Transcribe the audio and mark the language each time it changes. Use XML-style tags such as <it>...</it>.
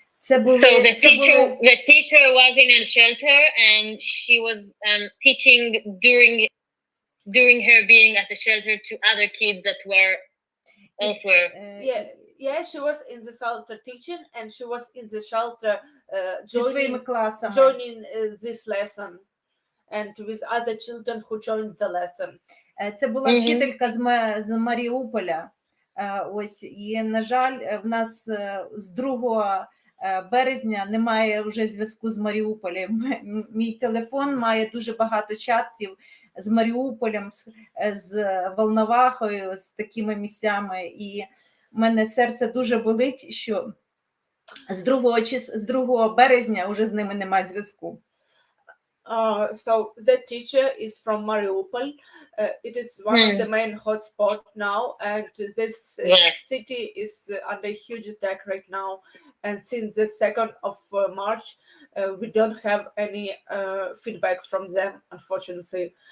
<en>So the teacher was in a shelter and she was teaching during her being at the shelter to other kids that were elsewhere. Yeah, she was in the shelter teaching, and she was in the shelter joining this lesson, and with other children who joined the lesson.</en> <uk>Це була вчителька з Маріуполя. Ось, і, на жаль, в нас з 2 березня немає вже зв'язку з Маріуполем. Мій телефон має дуже багато чатів з Маріуполем, з Волновахою, з такими місцями. І в мене серце дуже болить, що з 2 березня вже з ними немає зв'язку.</uk> <en>So the teacher is from Mariupol. It is one of the main hotspots now, and this city is under huge attack right now. And since the 2nd of March, we don't have any feedback from them, unfortunately.</en>